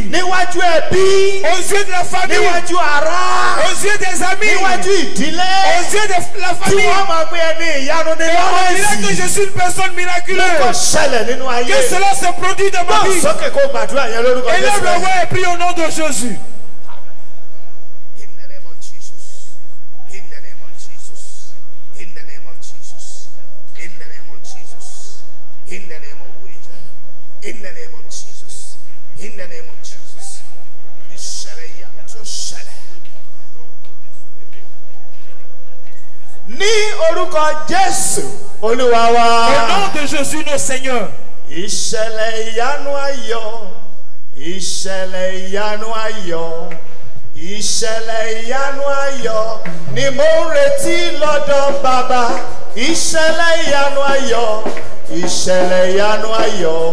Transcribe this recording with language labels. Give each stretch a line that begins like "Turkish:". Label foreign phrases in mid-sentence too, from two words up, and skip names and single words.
French: Aux yeux de la famille. Aux yeux des amis. Aux yeux de la famille. Et on dira que je suis une personne miraculeuse. Que cela se produit dans ma vie. Élève la voix et prie au nom de Jésus.
English: In the name of Jesus. In the name of Jesus. In the name of Jesus.
Yoruba: Ní orúkọ Jésù Olúwa wa.
French: Au nom de Jésus notre Seigneur.
Yoruba: Ìṣẹ̀lẹ̀ ìyanu ayọ̀. Ìṣẹ̀lẹ̀ ìyanu ayọ̀. Ìṣẹ̀lẹ̀ ìyanu ayọ̀ ni mo ń retí lọ́dọ̀ Bàbá. Ìṣẹ̀lẹ̀ ìyanu ayọ̀. Ìṣẹ̀lẹ̀ ìyanu ayọ̀.